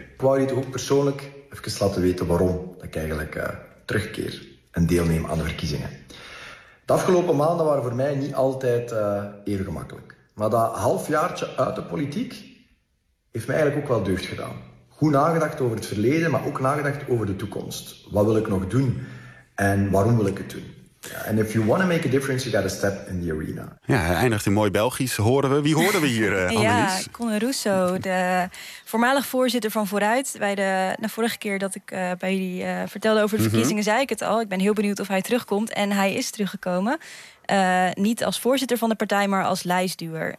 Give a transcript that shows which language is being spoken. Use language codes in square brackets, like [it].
[nl] Ik wou je toch ook persoonlijk even laten weten waarom ik eigenlijk terugkeer en deelneem aan de verkiezingen. De afgelopen maanden waren voor mij niet altijd even gemakkelijk. Maar dat halfjaartje uit de politiek heeft mij eigenlijk ook wel deugd gedaan. Goed nagedacht over het verleden, maar ook nagedacht over de toekomst. Wat wil ik nog doen en waarom wil ik het doen? [en] En if you want to make a difference, you got to step in the arena. [nl] Ja, hij eindigt in mooi Belgisch, horen we. Wie horen we hier, Annelies? Ja, Conor Rousseau, de voormalig voorzitter van Vooruit. Vorige keer dat ik bij jullie vertelde over de verkiezingen, zei ik het al. Ik ben heel benieuwd of hij terugkomt. En hij is teruggekomen. Niet als voorzitter van de partij, maar als lijstduwer.